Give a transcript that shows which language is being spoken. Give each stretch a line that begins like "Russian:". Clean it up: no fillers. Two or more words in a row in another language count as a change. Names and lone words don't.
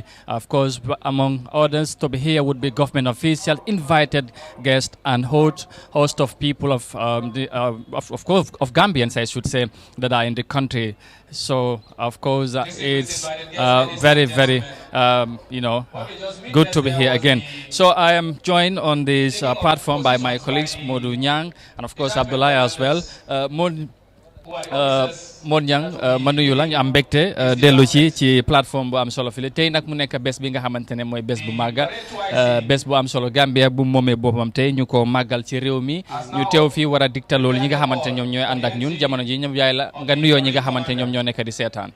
English: Of course, among others to be here would be government officials, invited guests, and host of people of course of Gambians, I should say, that are in the country So of course it's very, very good to be here again. So I am joined on this platform by my colleagues Modu Nyang and of course Abdullah as well.
Wolof: Mon Niang ma nuyu la ñu am mbégte dellu ci plateforme bu am solo fii tey nag mu nekk bés bi nga xamante ne mooy bés bu màgga bés bu am solo Gambia bu moomee boppam tey ñu ko màggal ci réew mi ñu teew fii war a digtal loolu ñi nga xamante ne ñoom ñooy ànd ak ñun jamono ji ñoom yaay la nga nuyoo ñi nga xamante ne ñoom ñoo nekk di seetaan.